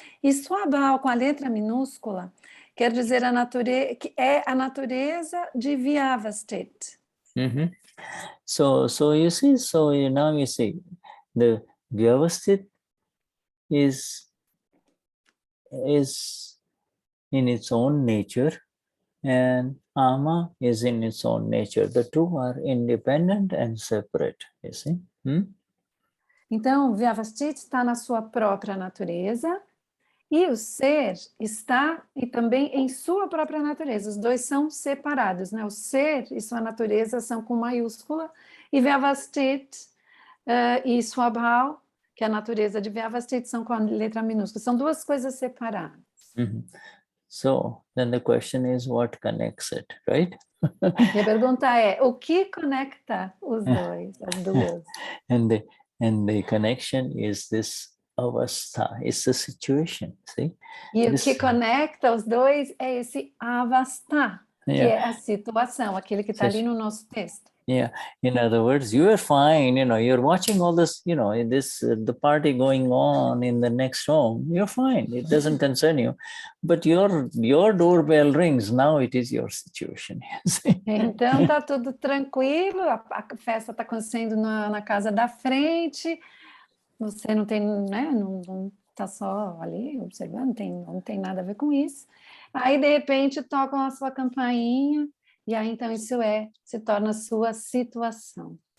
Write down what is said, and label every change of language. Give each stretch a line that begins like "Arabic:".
Portuguese: E Swabhav, com a letra minúscula, quer dizer que é a natureza de Vyavasthit. Mhm.
English: So you see, now you see, the Vyavasthit is in its own nature, and Ama is in its own nature. The two are independent and separate, you see.
Portuguese: Então, Vyavasthit está na sua própria natureza e o ser está e também em sua própria natureza. Os dois são separados, né? O ser e sua natureza são com maiúscula e Vyavasthit e Swabhav, que é a natureza de Vyavasthit, são com a letra minúscula. São duas coisas separadas.
English: So then the question is, what connects it, right?
Portuguese: E a pergunta é, o que conecta os dois, as duas?
English: And the connection is this avastha, it's the situation, see?
Portuguese: E o que conecta os dois é esse avastha, que é a situação, aquele que está ali no nosso texto.
English: Yeah, in other words, you are fine, you're watching all this, in this, the party going on in the next home, you're fine, it doesn't concern you. But your doorbell rings, now it is your situation.
Portuguese: Então tá tudo tranquilo, a festa está acontecendo na casa da frente, você não tem, né, não tá só ali observando, não tem nada a ver com isso. Aí, de repente, tocam a sua campainha, e aí, então, isso se torna a sua situação.